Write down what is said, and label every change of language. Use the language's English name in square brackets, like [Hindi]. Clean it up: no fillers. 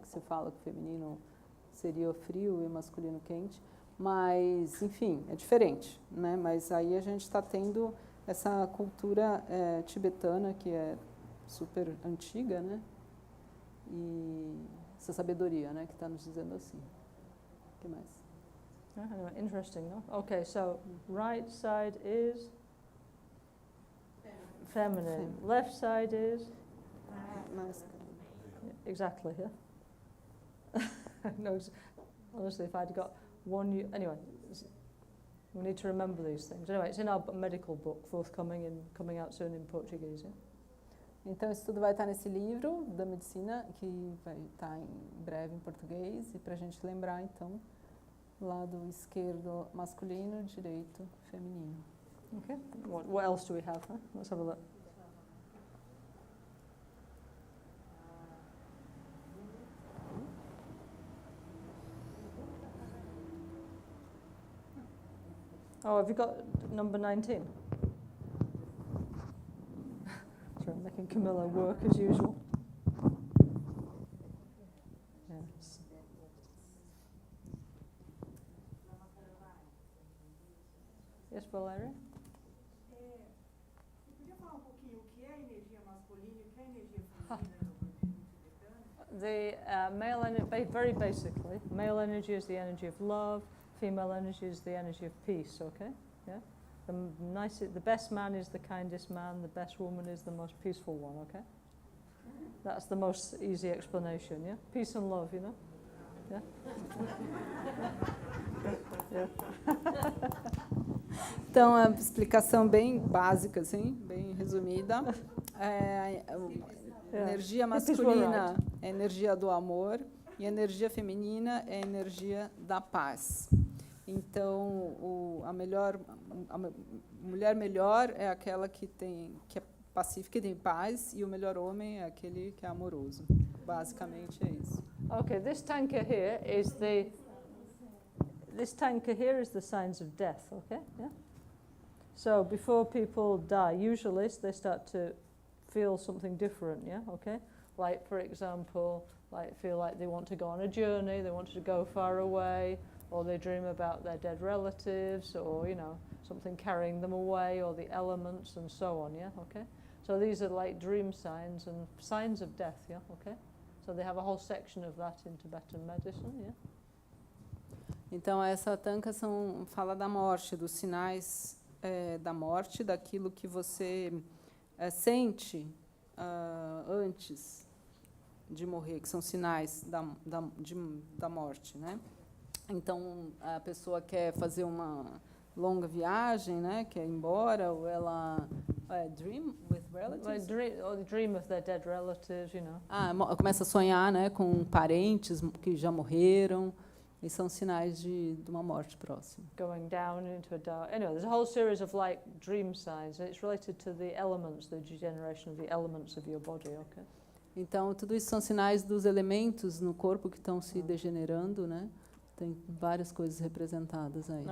[Portuguese] Que se fala que o feminino seria frio e masculino quente. Mas, enfim, é diferente, né? Mas aí a gente está tendo essa cultura tibetana, que é super antiga, né? E essa sabedoria, né? Que está nos dizendo assim. O que mais? [English] Anyway, interesting, no? Okay, so right side is feminine. Left side is [Portuguese] Masculino. [English] exactly, yeah. No, honestly, if I'd got one, anyway. We need to remember these things. Anyway, it's in our medical book, forthcoming and coming out soon in Portuguese. Yeah? [Portuguese] Então, isso tudo vai estar nesse livro da medicina, que vai estar em breve em português. E para a gente lembrar, então, lado esquerdo masculino, direito feminino. [English] Okay. What else do we have? Huh? Let's have a look. Oh, have you got number 19? Sorry, I'm making Camilla work as usual. Yes. Yes, Valeria? [Portuguese] Você podia falar pouquinho o que é energia masculina e o que é energia feminina no budismo tibetano? [English] The male energy, very basically, male energy is the energy of love. Female energy is the energy of peace, okay? Yeah? the best man is the kindest man, the best woman is the most peaceful one, okay? That's the most easy explanation, yeah? Peace and love, you know? Yeah? Yeah. [Portuguese] Então, a explicação bem básica, assim, bem resumida. A energia masculina é a energia do amor e a energia feminina é a energia da paz. Então, a mulher melhor é aquela que é pacífica e tem paz, e o melhor homem é aquele que é amoroso. Basicamente é isso. [English] Okay, this tanka here is the signs of death, okay? Yeah. So before people die, usually they start to feel something different, yeah, okay? Like, for example, like feel like they want to go on a journey, they want to go far away, or they dream about their dead relatives, or, you know, something carrying them away, or the elements, and so on, yeah, okay? So these are like dream signs and signs of death, yeah, okay? So they have a whole section of that in Tibetan medicine, yeah? [Portuguese] Então, essa tanka fala da morte, dos sinais da morte, daquilo que você sente antes de morrer, que são sinais da morte, né? Então, a pessoa quer fazer uma longa viagem, né? Quer ir embora, ou ela [English] dream with relatives? Like dream of their dead relatives, you know. [Portuguese] Começa a sonhar, né, com parentes que já morreram. E são sinais de uma morte próxima. [English] Going down into a dark... Anyway, there's a whole series of like dream signs, and it's related to the elements, the degeneration of the elements of your body, okay? [Portuguese] Então, tudo isso são sinais dos elementos no corpo que estão se degenerando, né? Tem várias coisas representadas aí.